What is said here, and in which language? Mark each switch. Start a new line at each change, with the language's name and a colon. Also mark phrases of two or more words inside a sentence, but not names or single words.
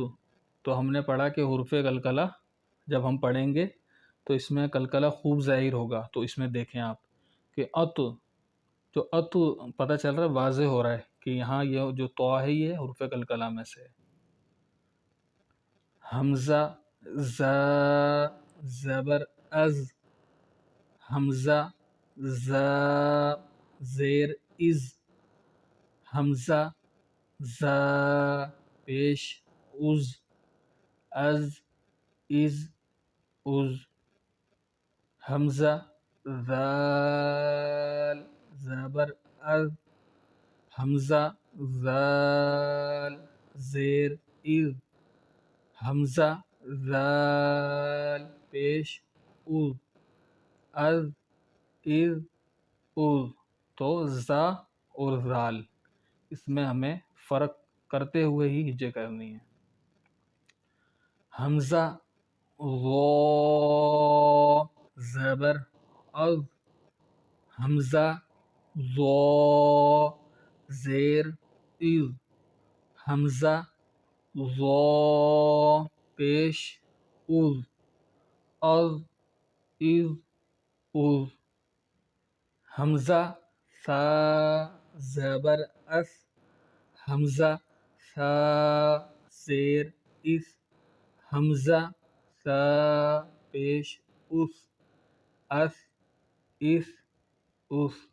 Urdu: تو ہم نے پڑھا کہ حروف قلقلہ جب ہم پڑھیں گے تو اس میں قلقلہ خوب ظاہر ہوگا۔ تو اس میں دیکھیں آپ کہ ات، جو ات پتہ چل رہا ہے واضح ہو رہا ہے کہ یہاں یہ جو تو ہے یہ حروف قلقلہ میں سے ہے۔ حمزہ ز زبر از، حمزہ زا زیر از، حمزہ زا پیش از، از از از، حمزہ ذال زبر از، حمزہ ذال زیر از، حمزہ ذال پیش از، از از از. تو زا اور ذال اس میں ہمیں فرق کرتے ہوئے ہی ہجے کرنی ہے. حمزہ ضو زبر از، حمزہ ضو زیر از، حمزہ ضو پیش از، از از از. حمزہ ثا زبر اس، حمزہ ثا زیر اس، حمزہ ثا پیش اس، اس اس اس.